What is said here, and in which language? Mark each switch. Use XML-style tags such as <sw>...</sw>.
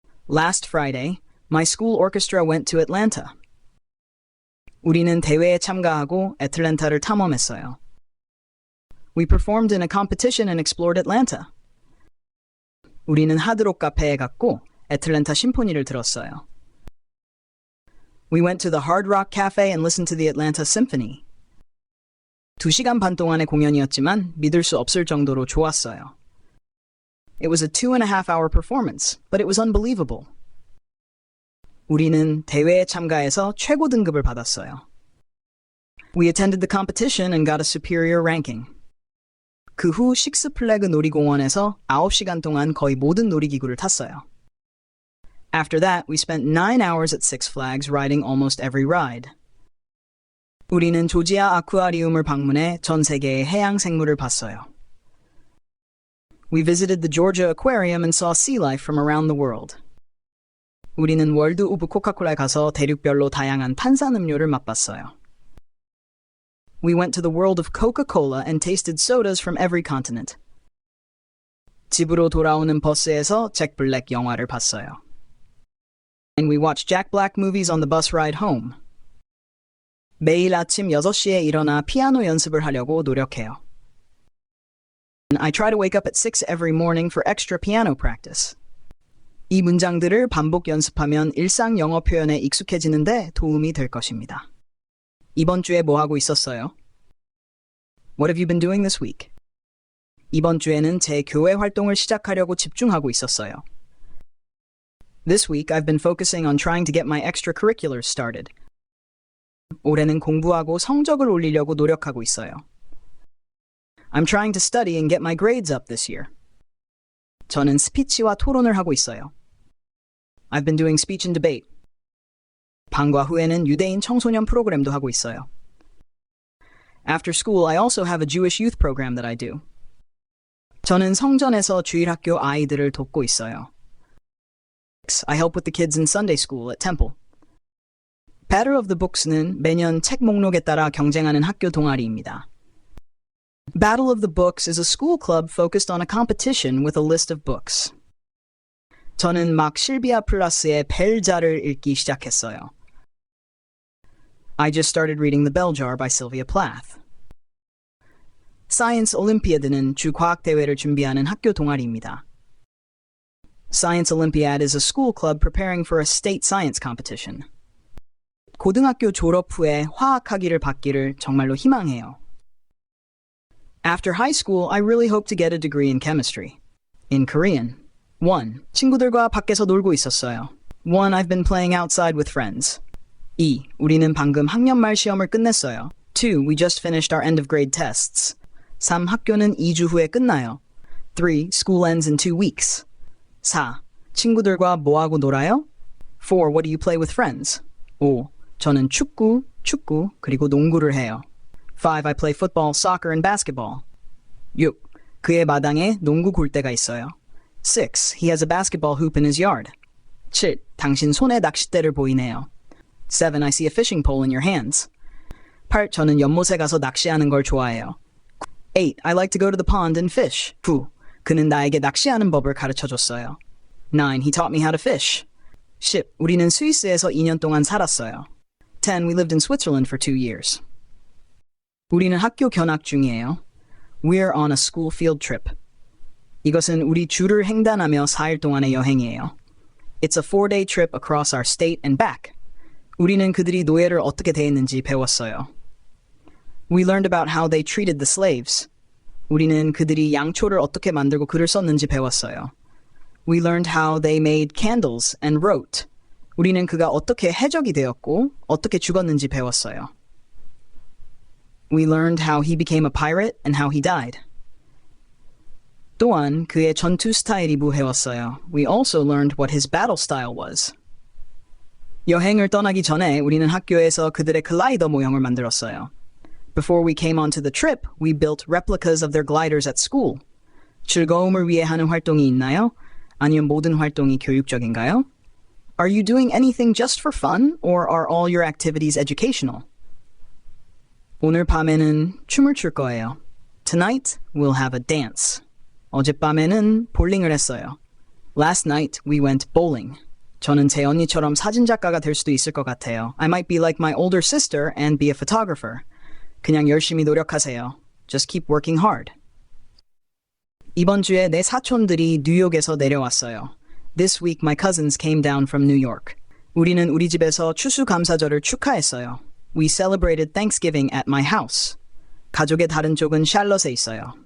<en>Last Friday, my school orchestra went to Atlanta.</en> <ko>우리는 대회에 참가하고 애틀랜타를 탐험했어요.</ko> <en>We performed in a competition and explored Atlanta.</en> <ko>우리는 하드록 카페에 갔고 애틀랜타 심포니를 들었어요.</ko> <en>We went to the Hard Rock Cafe and listened to the Atlanta Symphony.</en> <ko>2시간 반 동안의 공연이었지만 믿을 수 없을 정도로 좋았어요.</ko> <en>It was a 2.5-hour performance, but it was unbelievable.</en> <ko>우리는 대회에 참가해서 최고 등급을 받았어요.</ko> <en>We attended the competition and got a superior ranking.</en> <ko>그 후 식스플래그 놀이공원에서 9시간 동안 거의 모든 놀이기구를 탔어요.</ko> <en>After that, we spent 9 hours at Six Flags riding almost every ride.</en> <ko>우리는 조지아 아쿠아리움을 방문해 전 세계의 해양 생물을 봤어요.</ko> <en>We visited the Georgia Aquarium and saw sea life from around the world.</en> <ko>우리는 월드 오브 코카콜라에 가서 대륙별로 다양한 탄산음료를 맛봤어요.</ko> <en>We went to the world of Coca-Cola and tasted sodas from every continent.</en> <ko>집으로 돌아오는 버스에서 잭 블랙 영화를 봤어요.</ko> <en>And we watched Jack Black movies on the bus ride home.</en> <ko>매일 아침 6시에 일어나 피아노 연습을 하려고 노력해요.</ko> <en>I try to wake up at 6 every morning for extra piano practice.</en> <ko>이 문장들을 반복 연습하면 일상 영어 표현에 익숙해지는데 도움이 될 것입니다. 이번 주에 뭐 하고 있었어요?</ko> <en>What have you been doing this week?</en> <ko>이번 주에는 제 교회 활동을 시작하려고 집중하고 있었어요.</ko> <en>This week I've been focusing on trying to get my extracurriculars started.</en> <ko>올해는 공부하고 성적을 올리려고 노력하고 있어요.</ko> <en>I'm trying to study and get my grades up this year.</en> <ko>저는 스피치와 토론을 하고 있어요.</ko> <en>I've been doing speech and debate.</en> <ko>방과 후에는 유대인 청소년 프로그램도 하고 있어요.</ko> <en>After school, I also have a Jewish youth program that I do.</en> <ko>저는 성전에서 주일학교 아이들을 돕고 있어요.</ko> <en>I help with the kids in Sunday school at Temple.</en> <ko>Battle of the Books는 매년 책 목록에 따라 경쟁하는 학교 동아리입니다.</ko> <en>Battle of the Books is a school club focused on a competition with a list of books.</en> <ko>저는 막 실비아 플라스의 벨자를 읽기 시작했어요.</ko> <en>I just started reading The Bell Jar by Sylvia Plath.</en> <ko>Science Olympiad는 주 과학 대회를 준비하는 학교 동아리입니다.</ko> <en>Science Olympiad is a school club preparing for a state science competition.</en> <ko>고등학교 졸업 후에 화학학위를 받기를 정말로 희망해요.</ko> <en>After high school, I really hope to get a degree in chemistry. In Korean. 1.</en> <ko>친구들과 밖에서 놀고 있었어요. 1.</ko> <en>I've been playing outside with friends. 2.</en> <ko>우리는 방금 학년 말 시험을 끝냈어요. 2.</ko> <en>We just finished our end of grade tests. 3.</en> <ko>학교는 2주 후에 끝나요.</ko> <en>3. School ends in 2 weeks. 4.</en> <ko>친구들과 뭐하고 놀아요? 4.</ko> <en>What do you play with friends? 5.</en> <ko>저는 축구, 그리고 농구를 해요. 5.</ko> <en>I play football, soccer, and basketball. 6.</en> <ko>그의 마당에 농구 골대가 있어요. 6.</ko> <en>He has a basketball hoop in his yard. 7.</en> <ko>당신 손에 낚싯대를 보이네요.</ko> <en>7. I see a fishing pole in your hands. 8.</en> <ko>저는 연못에 가서 낚시하는 걸 좋아해요. 8.</ko> <en>I like to go to the pond and fish. 9.</en> <ko>그는 나에게 낚시하는 법을 가르쳐줬어요.</ko> <en>9. He taught me how to fish. 10.</en> <ko>우리는 스위스에서 2년 동안 살았어요. 10.</ko> <en>We lived in Switzerland for 2 years.</en> <ko>우리는 학교 견학 중이에요.</ko> <en>We're on a school field trip.</en> <ko>이것은 우리 주를 횡단하며 4일 동안의 여행이에요.</ko> <en>It's a 4-day trip across our state and back.</en> <ko>우리는 그들이 노예를 어떻게 대했는지 배웠어요.</ko> <en>We learned about how they treated the slaves.</en> <ko>우리는 그들이 양초를 어떻게 만들고 글을 썼는지 배웠어요.</ko> <en>We learned how they made candles and wrote.</en> <ko>우리는 그가 어떻게 해적이 되었고 어떻게 죽었는지 배웠어요.</ko> <en>We learned how he became a pirate and how he died.</en> <ko>또한 그의 전투 스타일이 배웠어요.</ko> <en>We also learned what his battle style was.</en> <ko>여행을 떠나기 전에 우리는 학교에서 그들의 글라이더 모형을 만들었어요.</ko> <en>Before we came onto the trip, we built replicas of their gliders at school.</en> <ko>즐거움을 위해 하는 활동이 있나요? 아니면 모든 활동이 교육적인가요?</ko> <en>Are you doing anything just for fun, or are all your activities educational?</en> <ko>오늘 밤에는 춤을 출 거예요.</ko> <en>Tonight, we'll have a dance.</en> <ko>어젯밤에는 볼링을 했어요.</ko> <en>Last night, we went bowling.</en> <ko>저는 제 언니처럼 사진작가가 될 수도 있을 것 같아요.</ko> <en>I might be like my older sister and be a photographer.</en> <ko>그냥 열심히 노력하세요.</ko> <en>Just keep working hard.</en> <ko>이번 주에 내 사촌들이 뉴욕에서 내려왔어요.</ko> <en>This week my cousins came down from New York.</en> <ko>우리는 우리 집에서 추수감사절을 축하했어요.</ko> <en>We celebrated Thanksgiving at my house.</en> <ko>가족의 다른 쪽은 샬럿에 있어요.</ko>